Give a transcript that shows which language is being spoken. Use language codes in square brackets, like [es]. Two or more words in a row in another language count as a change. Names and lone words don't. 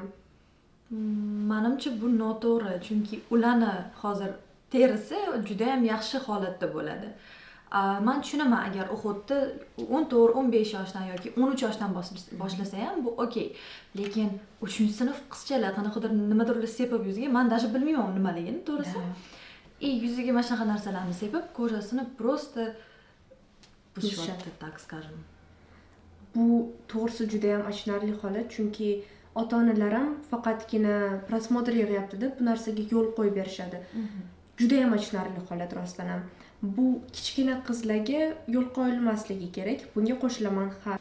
[uz] Menimcha bu noto'g'ri, chunki ularni hozir terisi juda ham yaxshi holatda bo'ladi. Men tushunaman, agar o'qitda 14-15 yoshdan yoki 13 yoshdan boshlasa ham bu okey. Lekin 3-sinf qizchalar qanaqadir nimadirlar sepib yuziga, men даже bilmayman nimaligini, to'g'risi. Yuziga mana shunaqa narsalarni sepib, ko'rasini просто bushyapti, [ru] так скажем. [uz] Bu to'g'risi juda ham achinarli holat, chunki ota-onalar ham faqatgina prosmotr yig'yapti deb bu narsaga yo'l qo'yib berishadi. Juda ham achinarli holat rostdan ham. Bu kichkina qizlarga yo'l qo'yilmasligi kerak. Bunga qo'shilaman ha.